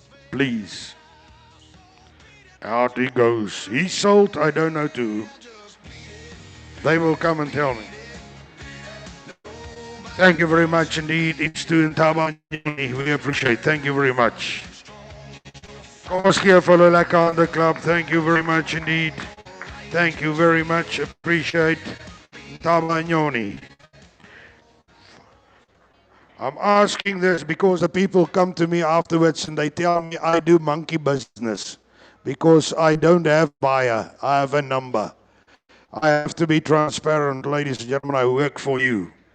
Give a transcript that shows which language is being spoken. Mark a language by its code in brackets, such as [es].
[en] Please. Out he goes. He sold, I don't know to. They will come and tell me. Thank you very much indeed. It's to Ntaba. We appreciate. Thank you very much. [af] Kom ons gee vir hulle lekker aan die klap. [en] Thank you very much indeed. Thank you very much. Appreciate. Ntaba Nyoni. I'm asking this because the people come to me afterwards and they tell me I do monkey business. because I don't have buyer, I have a number. I have to be transparent, ladies and gentlemen, I work for you.